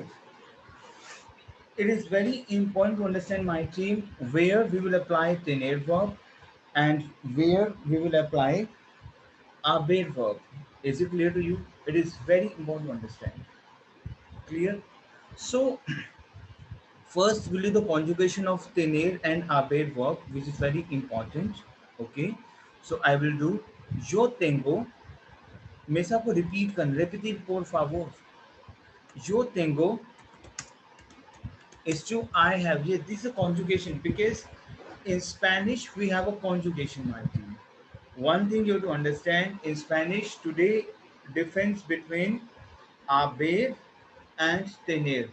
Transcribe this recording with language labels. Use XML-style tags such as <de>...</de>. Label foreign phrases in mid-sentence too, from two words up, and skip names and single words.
<en>It is very important to understand, my team, where we will apply tener verb and where we will apply haber verb. Is it clear to you? It is very important to understand. Clear? So first, we'll do the conjugation of tener and haber verb, which is very important. Okay, so I will do</en> <es>yo tengo.</es> <hi>मैं सबको repeat कर</hi> <es>repetir por favor. Yo tengo</es> <en>is to I have. Yeah, this is a conjugation because in Spanish we have a conjugation, my team. One thing you have to understand in Spanish today, difference between haber and tener.</en>